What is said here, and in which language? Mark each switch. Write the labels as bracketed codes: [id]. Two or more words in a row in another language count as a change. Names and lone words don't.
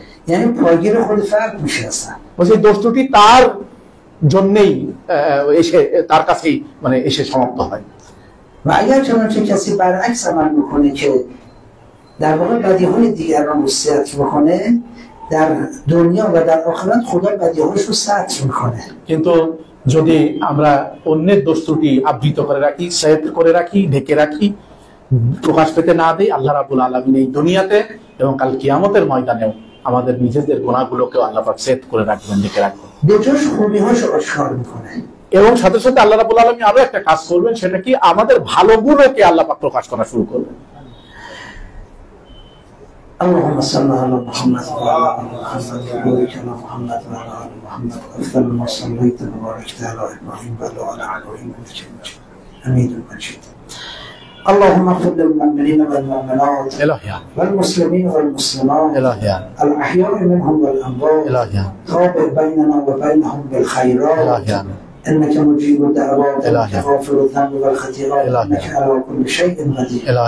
[fa] یعنی پایگیر خود فرد میشه اصلا. [bn] বলছে দোষ ত্রুটি তার জন্যই এসে তার কাছেই মানে এসে সমাপ্ত হয়। [fa] و اگر چنانچه کسی برعکس عمل بکنه که در واقع بدیهای دیگران رو ستر بکنه، در دنیا و در آخرت خدا بدیهاش رو ستر میکنه. [bn] কিন্তু যদি আমরা অন্যের দোষ ত্রুটি আবৃত করে রাখি, সেট করে রাখি, ঢেকে রাখি, প্রকাশ পেতে না দেই, আল্লাহ [ar] رب العالمين [bn] এই দুনিয়াতে এবং কাল কিয়ামতের ময়দানেও আমাদের নিজেদের গুনাহগুলোকেও আল্লাহ পাক সেট করে রাখবেন, ঢেকে রাখবেন। দুটোর খুবিহাস আবিষ্কার করে এবং সাথে সাথে আল্লাহ [ar] رب العالمين [bn] আরো একটা কাজ করবেন, সেটা কি আমাদের ভালো গুণকে আল্লাহ পাক প্রকাশ করা শুরু করবেন। [ar] اللهم صل على محمد وعلى ال محمد وبارك على محمد وعلى ال محمد افضل ما صليت وباركت على ابراهيم وعلى ال ابراهيم انك حميد مجيد. اللهم اغفر للمؤمنين والمؤمنات والمسلمين والمسلمات الاحياء منهم والاموات، تابع بيننا وبينهم بالخيرات انك مجيب الدعوات انك غافر الذنب والخطيئات انك على كل شيء قدير.